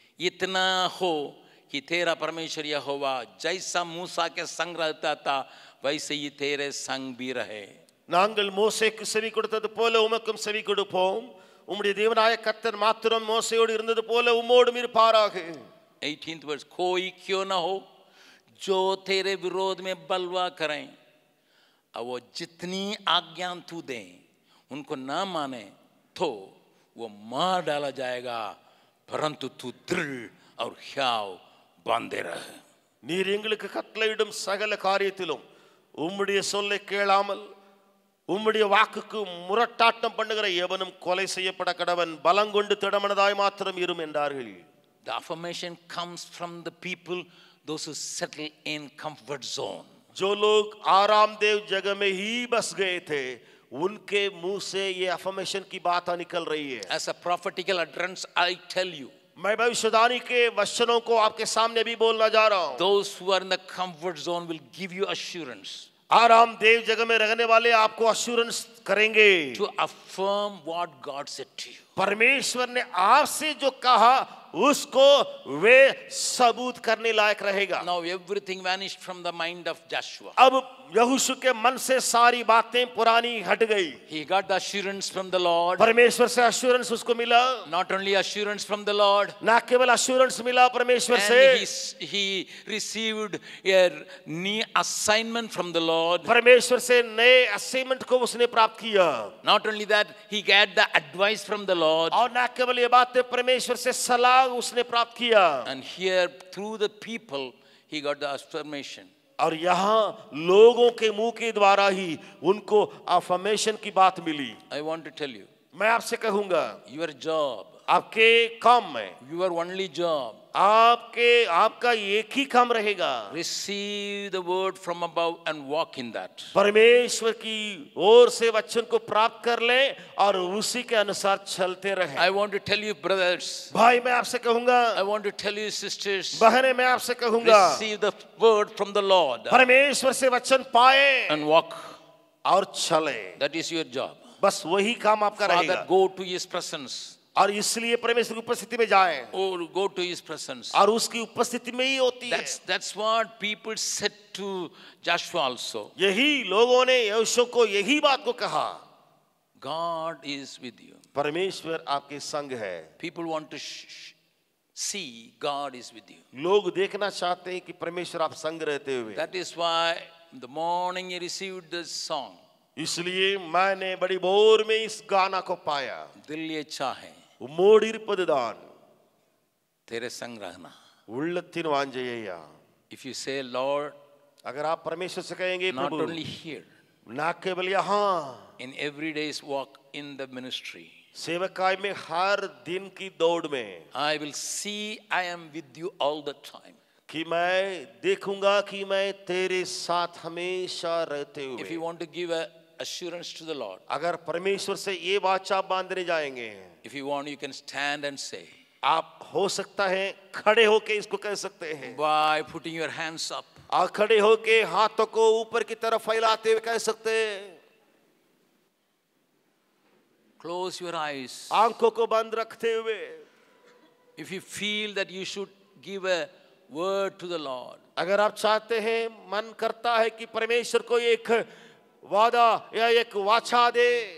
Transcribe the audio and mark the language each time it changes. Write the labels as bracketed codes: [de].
[hi] इतना हो कि तेरा परमेश्वर यहोवा जैसा मूसा के संग रहता था, वैसे ही तेरे संग भी रहे। [ta] நாங்கள் மோசேக்கு செவி கொடுத்தது போல உமக்கும் செவி கொடுப்போம், உம்முடைய தேவனாய கர்த்தர் மாத்திரம் மோசேயோடு இருந்தது போல உம்மோடும் இருப்பாராக। [en] 18th verse, [hi] कोई क्यों ना हो जो तेरे विरोध में बलवा करें, और वो जितनी आज्ञा तू दे उनको ना माने तो वो मार डाला जाएगा, परंतु तू दृढ़ और ह्याव बांधे रहे। [ta] நீர் எங்களுக்கு கட்டளையிடும் சகல காரியத்திலும் உம்முடைய சொல்லை கேளாமல் உம்முடைய வாக்குக்கு முரட்டாட்டம் பண்ணுகிற எவனும் கொலை செய்யப்பட கடவன், பலங்கொண்டு திடமனதாய் மாத்திரம் இரும் என்றார்கள்। [en] The affirmation comes from the people, those who settle in comfort zone. [hi] जो लोग आरामदेव जगह में ही बस गए थे, उनके मुंह से ये अफर्मेशन की बात निकल रही है। [en] As a prophetical utterance, I tell you, [hi] मैं भविष्यवाणी के वचनों को आपके सामने भी बोलना जा रहा हूं। [en] those who are in the comfort zone will give you assurance [hi] आरामदेव जगह में रहने वाले आपको अश्योरेंस करेंगे, [en] to affirm what God said to you. [hi] परमेश्वर ने आपसे जो कहा उसको वे सबूत करने लायक रहेगा। [en] Now everything vanished from the mind of Joshua. [hi] अब यहोशू के मन से सारी बातें पुरानी हट गई। [en] He got the assurance from the Lord. [hi] परमेश्वर से अश्योरेंस उसको मिला। [en] Not only assurance from the Lord, [hi] ना केवल अश्योरेंस मिला परमेश्वर [en] and [hi] से, [en] he received a new assignment from the Lord. [hi] परमेश्वर से नए असाइनमेंट को उसने प्राप्त किया। [en] Not only that, he got the advice from the Lord. [hi] और ना केवल ये बातें, परमेश्वर से सलाह उसने प्राप्त किया। [en] And here, through the people, he got the affirmation. [hi] और यहाँ लोगों के मुंह के द्वारा ही उनको अफर्मेशन की बात मिली। [en] I want to tell you, [hi] मैं आपसे कहूंगा, [en] your job, [hi] आपके काम में, [en] your only job, [hi] आपका एक ही काम रहेगा, [en] receive the word from above and walk in that. [hi] परमेश्वर की ओर से वचन को प्राप्त कर ले और उसी के अनुसार चलते रहे। [en] I want to tell you, brothers, [hi] भाई मैं आपसे कहूंगा, [en] I want to tell you, sisters, [hi] बहनें मैं आपसे कहूंगा, [en] receive the word from the Lord [hi] परमेश्वर से वचन पाए [en] and walk. [hi] और चले। [en] That is your job. [hi] बस वही काम आपका [en] Father, [hi] रहेगा। [en] go to his presence. [hi] और इसलिए परमेश्वर की उपस्थिति में जाएं, [en] Or go to his presence. [hi] और उसकी उपस्थिति में ही होती है। [en] That's what people said to Joshua also. [hi] यही लोगों ने यहोशू को यही बात को कहा, [en] God is with you. [hi] परमेश्वर आपके संग है। [en] People want to see God is with you. [hi] लोग देखना चाहते हैं कि परमेश्वर आप संग रहते हुए। [en] That is why in the morning he received this song. [hi] इसलिए मैंने बड़ी भोर में इस गाना को पाया, दिल ये चाहे [ta] உம்மோடிருப்பதுதான் [hi] तेरे संग रहना. [ta] உள்ளத்தின் வாஞ்சையா। [en] If you say, Lord, [hi] अगर आप परमेश्वर से कहेंगे, [en] not [hi] प्रभु [en] only here, [hi] ना केवल यहाँ [en] in every day's walk in the ministry, [hi] सेवकाई में हर दिन की दौड़ में, [en] I will see I am with you all the time. [hi] कि मैं देखूंगा कि मैं तेरे साथ हमेशा रहते [en] If you [hi] हुए। [en] want to give a assurance to the Lord, [hi] अगर परमेश्वर से ये वाचा बांधने जाएंगे, [en] if you want, you can stand and say, आप हो सकता है खड़े होके इसको कह सकते हैं, by putting your hands up, आप खड़े होके हाथों को ऊपर की तरफ फैलाते हुए कह सकते हैं, close your eyes. आंखों को बंद रखते हुए। If you feel that you should give a word to the Lord. [hi] अगर आप चाहते हैं, मन करता है कि परमेश्वर को एक वादा या एक वाचा दे,